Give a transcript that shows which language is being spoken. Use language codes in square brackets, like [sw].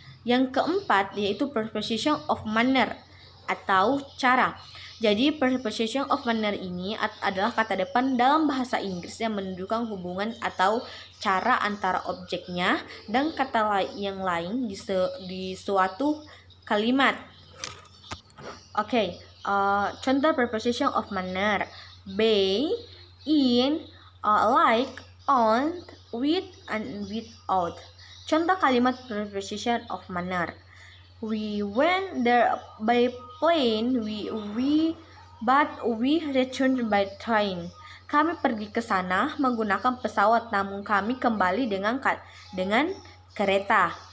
[id] Yang keempat yaitu preposition of manner atau cara. Jadi preposition of manner ini adalah kata depan dalam bahasa Inggris yang menunjukkan hubungan atau cara antara objeknya dan kata yang lain di suatu kalimat. Oke, contoh preposition of manner. [en] By, in, like, on, with, and without. [id] Contoh kalimat [en] preposition of manner. We went there by plane, but we returned by train. [id] Kami pergi ke sana menggunakan pesawat, namun kami kembali dengan kereta.